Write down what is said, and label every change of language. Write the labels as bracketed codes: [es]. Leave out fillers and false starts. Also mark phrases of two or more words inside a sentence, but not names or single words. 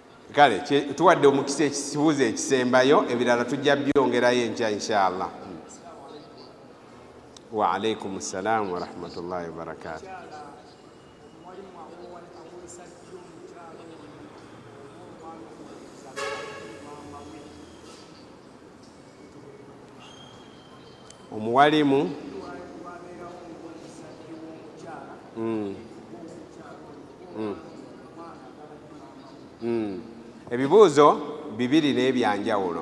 [lg] kale tuwadde omukisa ekibuuzo ekisembayo ebirala tujja byongerayo enkya inshallah. [ar] وعليكم السلام ورحمة الله وبركاته. [lg] Omuwalimu ebibuuzo bibiri n'ebyanjawulo.